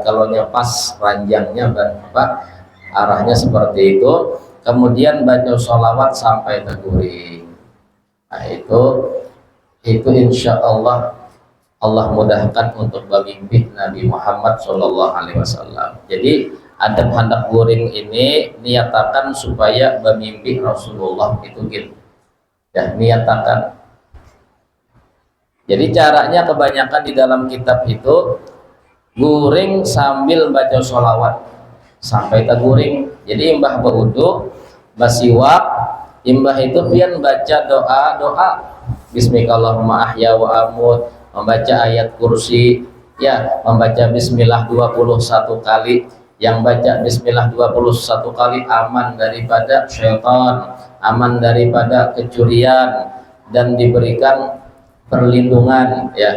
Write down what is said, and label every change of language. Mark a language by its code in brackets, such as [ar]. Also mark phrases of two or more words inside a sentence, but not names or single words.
[id] Kalau pas ranjangnya arahnya seperti itu, kemudian baca sholawat sampai terguring. Nah, itu insya Allah Allah mudahkan untuk bermimpi Nabi Muhammad SAW. [bjn] Jadi adab hendak guring ini niatakan supaya bermimpi Rasulullah itu gitu ya, niatakan. Jadi caranya kebanyakan di dalam kitab itu guring sambil baca sholawat sampai terguring. Jadi imbah berwudu, bersiwak, imbah itu pian baca doa Bismillahirrahmanirrahim [ar] ahya wa amut, [bjn] membaca ayat kursi ya, membaca bismillah 21 kali. [id] Yang baca bismillah 21 kali aman daripada syaitan, aman daripada kecurian, dan diberikan perlindungan ya.